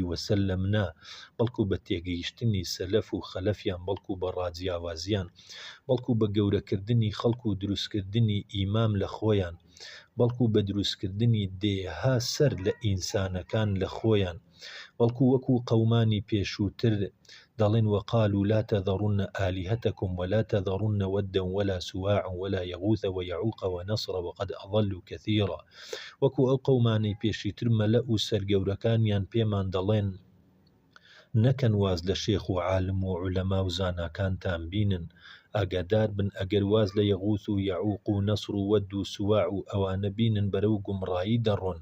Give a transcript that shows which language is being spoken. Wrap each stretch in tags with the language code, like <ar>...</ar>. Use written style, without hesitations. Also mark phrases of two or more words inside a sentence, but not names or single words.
<ckb>وسلم نا، بەڵکو بە تێگەیشتنی سەلەف و خەلەفیان، بەڵکو بە ڕاجیاوازیان، بەڵکو بە گەورەکردنی خەڵک و دروستکردنی ئیمام لە خۆیان، بەڵکو بە دروستکردنی دێها سەر لە ئینسانەکان لە خۆیان، بەڵکو وەکو قەومانی پێشووتر دەڵێن</ckb> <ar>وقالوا لا تذرن آلهتكم ولا تذرن ودا ولا سواعا ولا يغوث ويعوق ونصر وقد أضلوا كثيرا.</ar> <ckb>وەکو ئەو قەومانەی پێشیتر مەلە و سەرگەورەکانیان پێمان دەڵێن نەکەن واز لە شێخ و عالم و عولەما و زاناکانتان بینن، ئاگادار بن ئەگەر واز لە یەغوث و یەعوق و نەسر و وەد و سواع و ئەوانە بینن بەرەو گومڕایی دەڕۆن.</ckb>